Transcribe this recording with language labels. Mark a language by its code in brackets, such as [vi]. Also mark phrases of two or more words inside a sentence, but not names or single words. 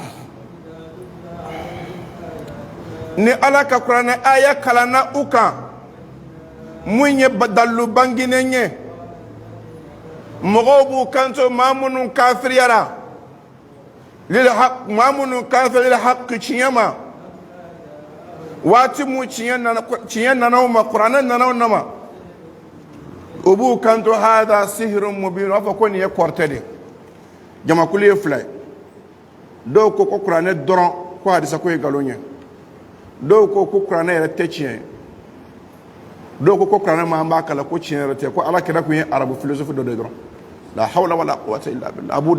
[bm] ni ala ka kuranɛ aya kalanna u kan mun ye dalu banginen ye mɔgɔw b'u kanto maa minnu kafiriyara maa minnu kafiriyara haki tiɲɛ ma waati mun tiɲɛ nana u ma kuranɛ nana u nama u b'u kanto [ar] هذا سحر مبين [bm] u b'a fɔ ko nin ye kɔrɔtɛ de jamakulu ye 2 ye dɔw ko kuranɛ dɔrɔn ko hadisa ko ye nkalon ye dɔw ko kuranɛ yɛrɛ tɛ tiɲɛ ye dɔw ko kuranɛ ma an b'a kala ko tiɲɛ yɛrɛ tɛ ko ala kira kun ye arabu philosophe dɔ de dɔrɔn [ar] لا حول ولا قوة إلا بالله [bm] a b'u